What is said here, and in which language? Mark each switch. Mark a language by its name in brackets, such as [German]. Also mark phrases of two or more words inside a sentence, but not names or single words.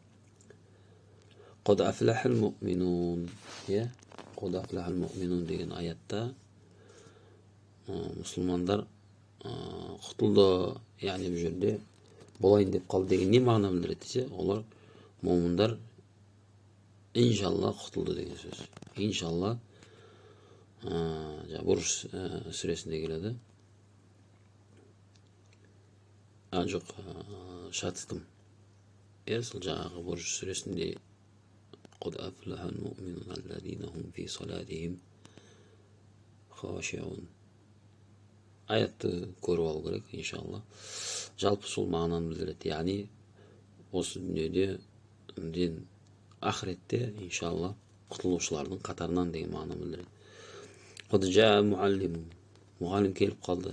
[Arabic] قد أفلح المؤمنون، قد أفلح المؤمنون [Kazakh] деген аятта мұсылмандар құтылды, яғни бұл жерде болайын деп қалды деген не мағына білдіреді десе, олар момындар иншалла құтылды деген сөз. Иншалла Бурж сүресінде келеді. Жоқ, шатыстым. Сол жаңағы Бурж сүресінде [Arabic] قد أفلح المؤمنون الذين هم في صلاتهم خاشعون. [Kazakh] Аятты көріп алу керек, иншалла. Жалпы сол мағынаны білдіреді. Яғни осы дүниеде ақыретте иншалла құтылушылардың қатарынан деген мағынаны білдіреді. [Arabic] قد جاء المعلم, [Kazakh] мұғалім келіп қалды.